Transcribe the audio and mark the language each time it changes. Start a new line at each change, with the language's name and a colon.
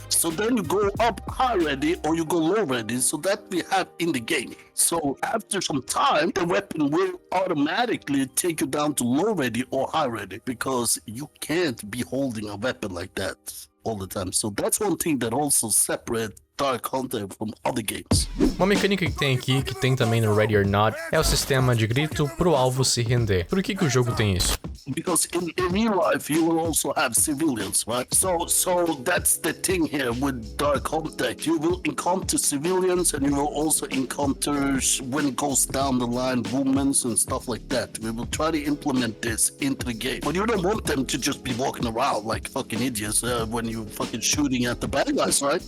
English: So then you go up high ready or you go low ready. So that we have in the game. So after some time, the weapon will automatically take you down to low ready or high ready because you can't be holding a weapon like that all the time. So that's one thing that also separates Dark Hunter from other games.
Portuguese: Uma mecânica que tem aqui, que tem também no Ready or Not, é o sistema de grito pro alvo se render. Por que o jogo tem isso?
English: Because in real life you will also have civilians, right? So that's the thing here with Dark Contact. You will encounter civilians and you will also encounter, when it goes down the line, women and stuff like that. We will try to implement this into the game. But you don't want them to just be walking around like fucking idiots when you're fucking shooting at the bad guys, right?